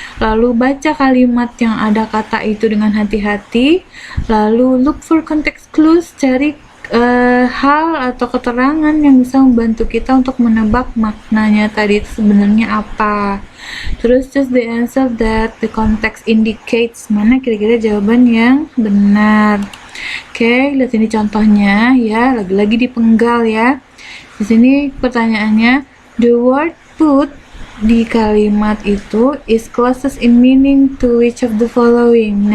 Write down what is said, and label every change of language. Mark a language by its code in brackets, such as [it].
[id] Lalu baca kalimat yang ada kata itu dengan hati-hati. [en] Lalu look for context clues. [id] Cari hal atau keterangan yang bisa membantu kita untuk menebak maknanya tadi itu sebenarnya apa. [en] Terus choose the answer that the context indicates. [id] Mana kira-kira jawaban yang benar. Oke, lihat ini contohnya ya, lagi-lagi dipenggal ya. Di sini pertanyaannya, [en] the word put [id] di kalimat itu [en] is closest in meaning to which of the following.